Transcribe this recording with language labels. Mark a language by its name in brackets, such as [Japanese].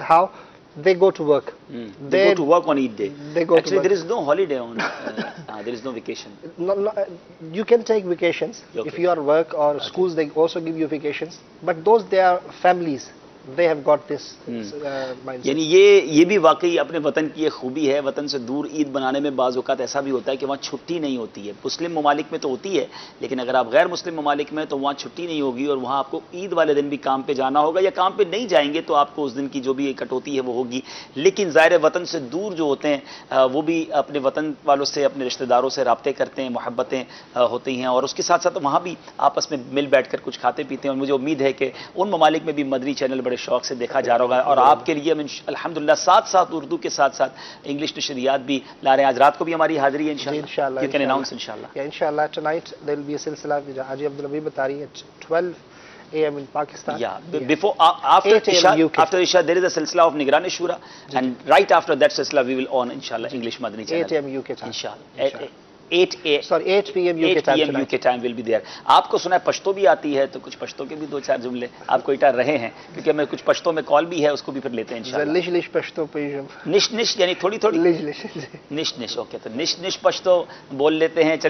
[English] How? They go to work. They go to work on Eid day. They go Actually, to work. there is no holiday on, there is no vacation. No, you can take vacations. Okay. If you are work or schools, they also give you vacations. But those, they are families. They have got this mindset. [Urdu] یعنی یہ بھی واقعی اپنے وطن کی ایک خوبی ہے. وطن سے دور عید بنانے میں بعض اوقات ایسا بھی ہوتا ہے کہ وہاں چھٹی نہیں ہوتی ہے. مسلم ممالک میں تو ہوتی ہے, لیکن اگر آپ غیر مسلم ممالک میں تو وہاں چھٹی نہیں ہوگی, اور وہاں آپ کو عید والے دن بھی کام پہ جانا ہوگا, یا کام پہ نہیں جائیں گے تو آپ کو اس دن کی جو بھی کٹوتی ہے وہ ہوگی. لیکن ظاہر وطن سے دور جو ہوتے ہیں وہ بھی اپنے وطن والوں سے, اپنے رشتہ داروں سے رابطے کرتے ہیں, محبتیں ہوتی ہیں, اور اس کے ساتھ ساتھ وہاں بھی آپس میں مل بیٹھ کر کچھ کھاتے پیتے ہیں. اور مجھے امید ہے کہ ان ممالک میں بھی مدنی چینل بڑے شوق سے دیکھا جا رہا ہوگا, اور آپ کے لیے ہم الحمدللہ ساتھ ساتھ اردو کے ساتھ ساتھ انگلش نشریات بھی لا رہے ہیں. آج رات کو بھی ہماری حاضری ہے انشاءاللہ. [English] You can announce inshallah. Yeah, inshallah, tonight there will be a silsila which Haji Abdul Habib Atari at 12 a.m. in Pakistan. Yeah, before, after Isha, there is a silsila of Nigran Shura, and right after that silsila we will on inshallah English Madani channel. 8 a.m. UK time. Inshallah. 8 p.m. UK time will be there. [Urdu] آپ کو سنا ہے پشتو بھی آتی ہے, تو کچھ پشتو کے بھی دو چار جملے آپ کو اٹھا رہے ہیں, کیونکہ ہمیں کچھ پشتو میں کال بھی ہے, اس کو بھی پھر لیتے ہیں انشاءاللہ. [Pashto] لش پشتو پیجم. [Urdu] نش یعنی تھوڑی تھوڑی. نش اوکے, تو نش پشتو بول لیتے ہیں.